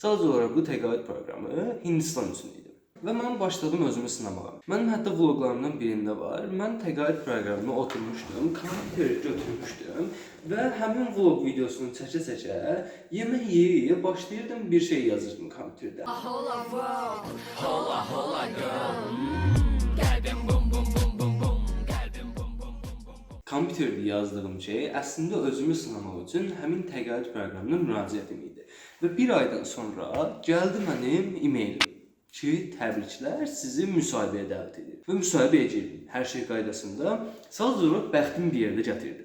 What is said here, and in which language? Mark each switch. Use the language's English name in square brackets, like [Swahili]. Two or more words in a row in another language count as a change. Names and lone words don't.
[Azerbaijani] Sadəcə olaraq bu təqaüd proqramı Hindistan üçün idi. Və mən başladım özümü sınamağa. Mənim hətta vloqlarımdan birində var. Mən təqaüd proqramına oturmuşdum, kompüteri götürmüşdüm və həmin vloq videosunu çəkə-çəkə, yemək yeyə başlayırdım, bir şey yazırdım kompüterdə. [English] Hola world, hola hola girl. [Azerbaijani] Qəlbim bum bum bum bum bum. Qəlbim bum bum bum bum. Kompüterdə yazdığım şey əslində özümü sınamaq üçün həmin təqaüd proqramına müraciətim idi. Və bir aydan sonra gəldi mənim e-mailim ki, təbriklər, sizi müsahibəyə dəvət edir. Və müsahibəyə girdim. Hər şey qaydasında. Sadəcə olaraq bəxtim bir yerdə gətirdi.